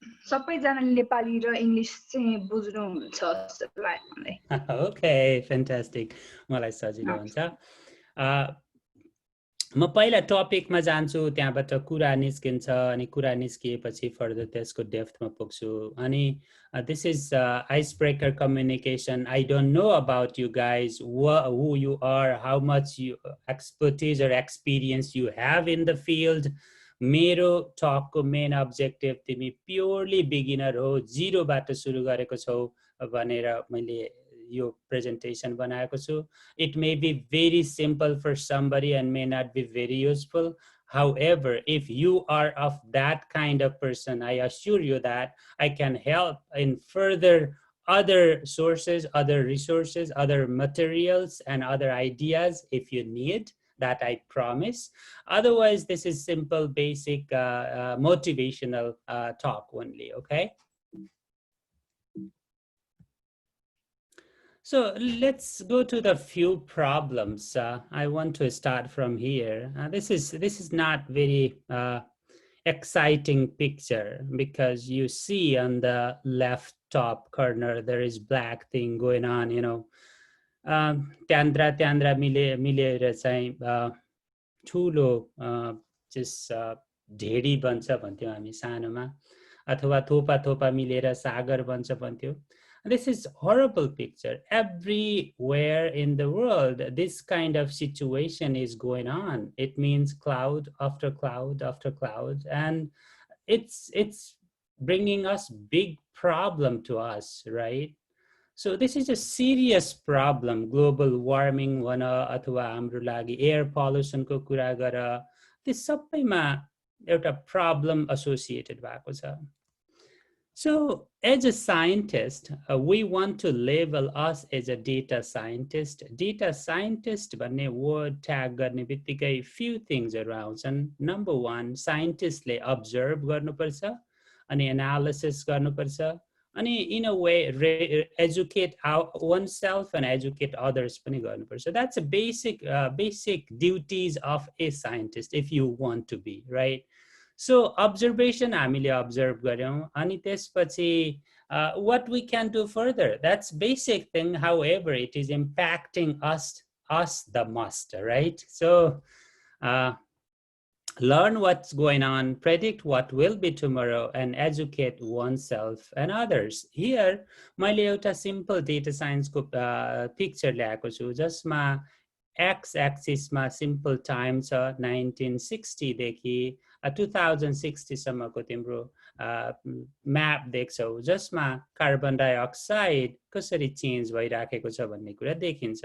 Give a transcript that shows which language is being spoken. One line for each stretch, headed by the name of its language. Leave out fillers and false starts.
Nepali: सबैजनाले नेपाली र इङ्ग्लिश चाहिँ बुझ्नुहुन्छ जस्तो लाग्यो मलाई.
English: Okay, fantastic.
Nepali: मलाई सजिलो हुन्छ. म पहिला टपिकमा जान्छु त्यहाँबाट कुरा निस्किन्छ अनि कुरा निस्किएपछि फर्दर त्यसको डेप्थमा पुग्छु अनि
English: this is icebreaker communication. I don't know about you guys, who you are, how much expertise or experience you have in the field.
Nepali: मेरो टकको मेन अब्जेक्टिभ तिमी प्योरली बिगिनर हो, जिरोबाट सुरु गरेको छौ भनेर मैले यो presentation बनाएको छु.
English: It may be very simple for somebody and may not be very useful. However, if you are of that kind of person, I assure you that I can help in further other sources, other resources, other materials, and other ideas if you need. That I promise. Otherwise, this is simple, basic, motivational talk only, okay? So let's go to the few problems. I want to start from here. This is not very exciting picture because you see on the left top corner there is black thing going on, you know.
Nepali: Tyandra मिलेर चाहिँ ठुलो just ढेडी बन्छ भन्थ्यौ हामी सानोमा अथवा थोपा मिलेर सागर बन्छ भन्थ्यौ.
English: This is horrible picture. Everywhere in the world, this kind of situation is going on. It means cloud after cloud after cloud, and it's bringing us big problem to us, right? So this is a serious problem.
Nepali: Global warming भन अथवा हाम्रो लागि air pollution को कुरा गर, this सबैमा एउटा
English: problem associated
Nepali: भएको छ.
English: So as a scientist, we want to label us as a data scientist. Data scientist
Nepali: भन्ने
English: word tag
Nepali: गर्ने बित्तिकै
English: few things around. And number one, scientist ले observe
Nepali: गर्नुपर्छ अनि
English: analysis गर्नुपर्छ अनि in a way educate oneself and educate others
Nepali: पनि गर्नुपर्छ.
English: So that's a basic duties of a scientist if you want to be, right? So observation
Nepali: हामीले
English: observe
Nepali: गर्यौं अनि त्यसपछि
English: what we can do further, that's basic thing. However, it is impacting us the most, right? So learn what's going on, predict what will be tomorrow, and educate oneself and others.
Nepali: Here, मैले एउटा
English: simple data science
Nepali: को picture ल्याएको छु, जसमा x axis मा
English: simple time
Nepali: छ 1960 देखि 2060 सम्मको तिम्रो म्याप देख्छौ, जसमा कार्बन डाइअक्साइड कसरी चेन्ज भइराखेको छ भन्ने कुरा देखिन्छ.